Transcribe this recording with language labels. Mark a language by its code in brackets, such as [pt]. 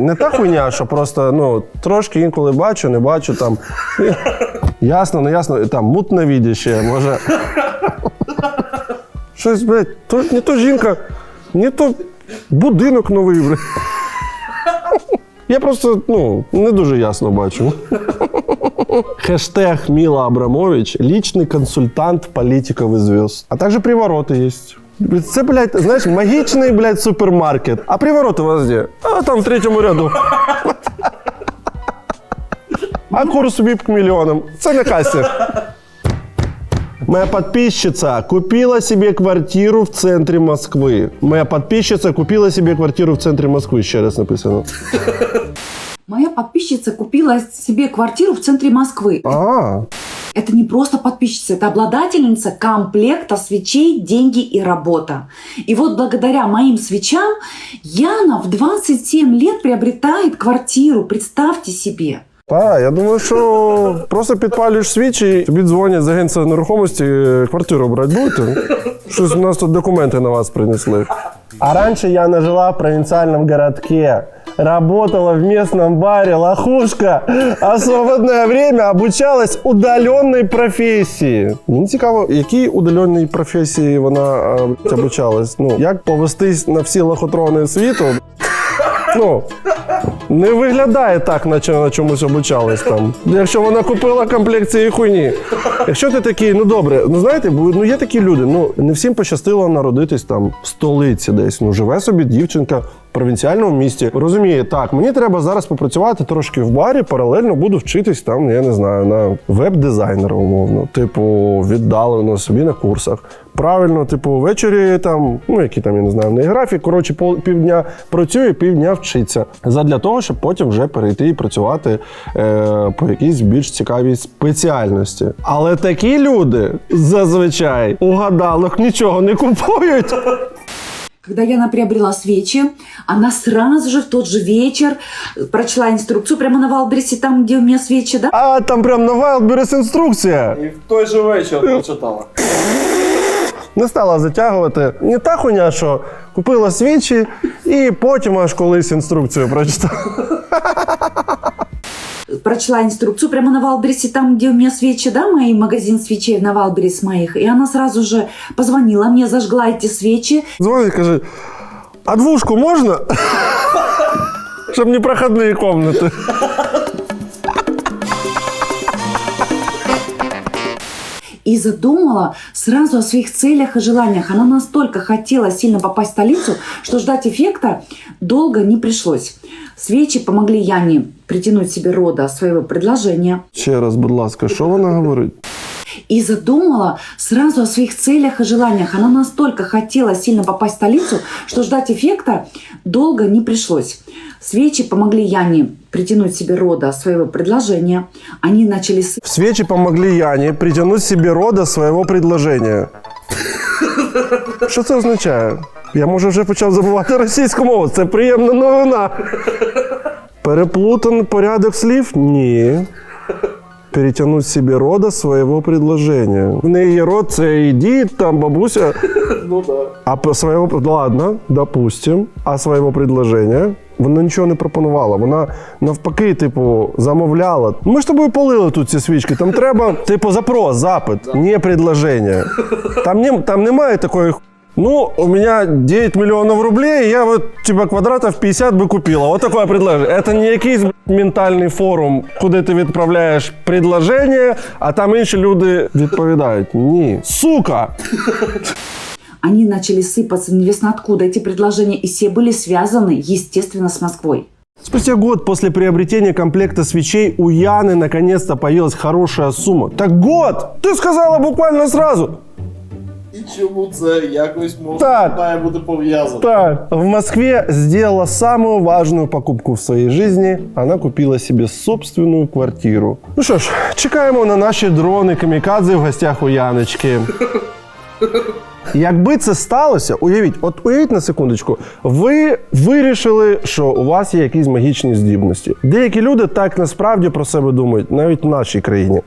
[uk] Не та хуйня, що просто, ну, трошки інколи бачу, не бачу, там. Ясно, не ясно, там, мутновидящая, може. Щось, блядь, не то жінка, не то будинок новий, блядь. Я просто, ну, не дуже ясно бачу. [ru] Хэштег Мила Абрамович, личный консультант политиков и звезд. А также привороты есть. [uk] Це, блядь, знаєш, магічний, блядь, супермаркет. А привороти у вас де? А там в 3-му ряду. А курс VIP [ru] к миллионам [uk] – це на касі. [ru] Моя подписчица купила себе квартиру в центре Москвы. Моя подписчица купила себе квартиру в центре Москвы. Еще раз написано. Моя подписчица купила себе квартиру в центре Москвы. Это не просто подписчица, это обладательница комплекта свечей, деньги и работа. И вот благодаря моим свечам Яна в 27 лет приобретает квартиру. Представьте себе. [uk] Я думаю, що просто підпалюєш свічі, тобі дзвонять з агентства нерухомості, квартиру брати будете? Щось у нас тут документи на вас принесли. [ru] А раньше Яна жила в провинциальном городке. Работала в местном баре «Лохушка», а в свободное время обучалась удаленной професії. [uk] Мені цікаво, якій удаленій професії вона обучалась? Ну, як повестись на всі лохотрони світу? Ну, не виглядає так, наче на чомусь обучалась там. Якщо вона купила комплект цієї хуйні. Якщо ти такий, ну добре, ну знаєте, ну є такі люди, ну не всім пощастило народитись там в столиці десь. Ну живе собі дівчинка в провінціальному місті. Розуміє, так, мені треба зараз попрацювати трошки в барі, паралельно буду вчитись там, я не знаю, на веб-дизайнера умовно. Типу, віддалено собі на курсах. Правильно, типу, ввечері там, ну які там, я не знаю, в неї графік, коротше, півдня працює, півдня вчиться. Задля того, щоб потім вже перейти і працювати по якійсь більш цікавій спеціальності. Але такі люди зазвичай у гадалок нічого не купують. [ru] Когда Яна приобрела свечи, она сразу же в тот же вечер прочла инструкцию прямо на Вайлдберрисе, там, где у меня свечи, да? [uk] А там прям на Вайлдберрис інструкція. І в той же вечір прочитала. Не стала затягувати. Не та хуйня, що купила свічі і потім аж колись інструкцію прочитала. [ru] Прочла инструкцию прямо на Вайлдберрисе, там, где у меня свечи, да, мой магазин свечей на Вайлдберрис моих. И она сразу же позвонила мне, зажгла эти свечи. [uk] Дзвонить, каже, а двушку можна? Щоб не [ru] проходные комнаты. И задумала сразу о своих целях и желаниях. Она настолько хотела сильно попасть в столицу, что ждать эффекта долго не пришлось. Свечи помогли Яне притянуть себе рода своего предложения. [uk] Ще раз, будь ласка, що вона говорить? [ru] И задумала сразу о своих целях и желаниях. Она настолько хотела сильно попасть в столицу, что ждать эффекта долго не пришлось. Свечи помогли Яне притянуть себе рода своего предложения. Они начали... Свечи помогли Яне притянуть себе рода своего предложения. [uk] Що це означає? Я, може, вже почав забувати російську мову. Це приємна новина. Переплутан порядок слів? Ні. [ru] Перетянуть себе рода своего предложения. [uk] В неї є род, це і дід, там бабуся. [ru] Ну да. А своего, ладно, допустим, а своего предложения [uk] вона нічого не пропонувала. Вона навпаки, типу, замовляла. Ми ж тобою полили тут ці свічки. Там треба, типу, запрос, запит, не предложення. Там немає такої. [ru] Ну, у меня 9 миллионов рублей, я вот типа квадратов 50 бы купила. Вот такое предложение. [uk] Это не якийсь ментальний форум, куди ти відправляєш предложення, а там інші люди відповідають. Ні. Сука! [ru] Они начали сыпаться неизвестно откуда. Эти предложения и все были связаны, естественно, с Москвой. Спустя год после приобретения комплекта свечей у Яны наконец-то появилась хорошая сумма. Так год! Ты сказала буквально сразу. [uk] І чому це якось має бути пов'язано? Так. [ru] В Москве сделала самую важную покупку в своей жизни. Она купила себе собственную квартиру. [uk] Ну що ж, чекаємо на наші дрони камікадзе в гостях у Яночки. Якби це сталося, уявіть на секундочку, ви вирішили, що у вас є якісь магічні здібності. Деякі люди так насправді про себе думають, навіть в нашій країні.